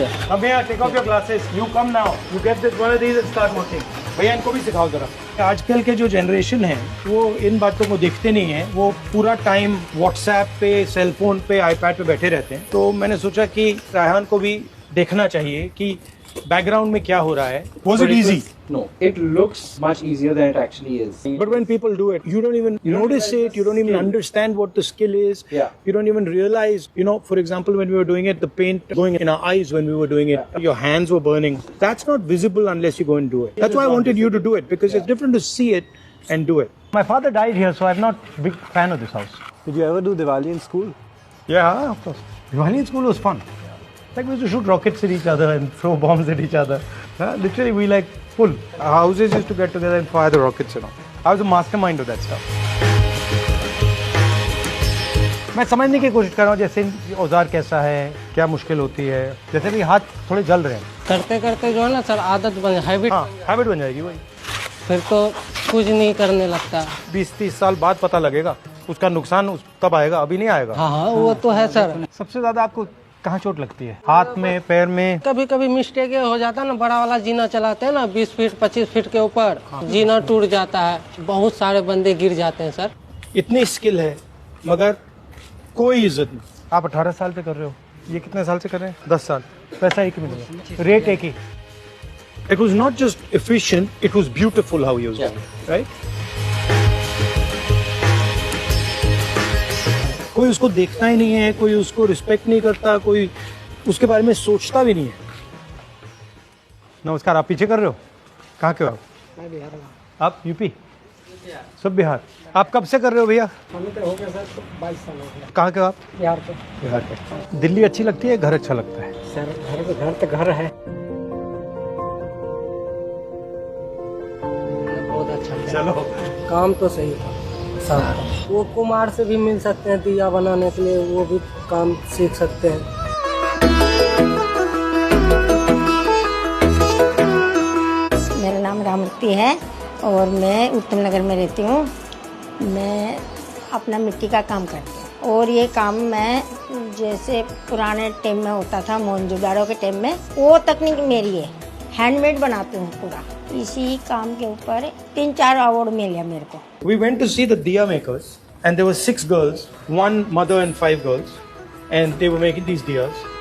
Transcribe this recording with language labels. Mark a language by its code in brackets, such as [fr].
[hi] अब भैया [en] Take off your glasses, you come now, you get this one of these and start working. [hi] भैया इनको भी सिखाओ जरा। आजकल के जो जनरेशन है वो इन बातों को देखते नहीं है, वो पूरा टाइम व्हाट्सएप पे, सेलफोन पे, आईपैड पे बैठे रहते हैं। तो मैंने सोचा कि रायहान को भी देखना चाहिए कि बैकग्राउंड में क्या हो रहा है। [en] Was it easy? No, it looks much easier than it actually is. But when people do it, you don't even notice it, you don't even understand what the skill is. Yeah. You don't even realize, for example, when we were doing it, the paint going in our eyes when we were doing it, your hands were burning. That's not visible unless you go and do it. That's why I wanted you to do it, because it's different to see it and do it. My father died here, so I'm not a big fan of this house. Did you ever do Diwali in school? Yeah, of course. Diwali in school was fun. Like we used to shoot rockets at each other and throw bombs at each other. Literally, we like full. Our houses used to get together and fire the rockets, I was a mastermind of that stuff. [hi] मैं समझने की कोशिश कर रहा हूँ जैसे औजार कैसा है, क्या मुश्किल होती है। जैसे भी हाथ थोड़े जल रहे हैं। करते करते जो है ना सर आदत बन हैबिट। हाँ, हैबिट बन जाएगी वही। फिर तो कुछ नहीं करने लगता। 20-30 साल बाद पता लगेगा उसका नुकसान, तब आएगा, अभी नहीं आएगा। हाँ हाँ वो तो है सर। सबसे ज्यादा आपको कहाँ चोट लगती है? हाथ में, पैर में? कभी कभी मिस्टेक ये हो जाता है ना, बड़ा वाला जीना चलाते हैं ना 20 फीट 25 फीट के ऊपर, जीना टूट जाता है, बहुत सारे बंदे गिर जाते हैं सर। इतनी स्किल है मगर कोई इज्जत नहीं। आप 18 साल से कर रहे हो, ये कितने साल से कर रहे हैं? 10 साल। पैसा एक ही मिलेगा, रेट एक ही। [en] It was not just efficient, it was beautiful how he was doing it, right? [hi] कोई उसको देखता ही नहीं है, कोई उसको रिस्पेक्ट नहीं करता, कोई उसके बारे में सोचता भी नहीं है। नमस्कार, आप पीछे कर रहे हो? कहाँ के हो आप? मैं बिहार में। आप यूपी? सब बिहार। आप कब से कर रहे हो भैया? हमें तो हो गया सर 22 साल हो गया। कहाँ के हो आप? बिहार पे। बिहार के। दिल्ली अच्छी लगती है, घर अच्छा लगता है? सर घर तो घर है, बहुत अच्छा है। चलो, काम तो सही था सब। वो कुम्हार से भी मिल सकते हैं दिया बनाने के लिए, वो भी काम सीख सकते हैं। मेरा नाम रामूर्ति है और मैं उत्तम नगर में रहती हूँ। मैं अपना मिट्टी का काम करती हूँ और ये काम मैं जैसे पुराने टाइम में होता था, मोहनजोदाड़ो के टाइम में, वो तकनीक मेरी है। हैंडमेड बनाती हूँ पूरा। इसी काम के ऊपर 3-4 अवार्ड मिले मेरे को। [en] We went to see the diya makers and there were 6 girls, 1 mother and 5 girls, and they were making these diyas.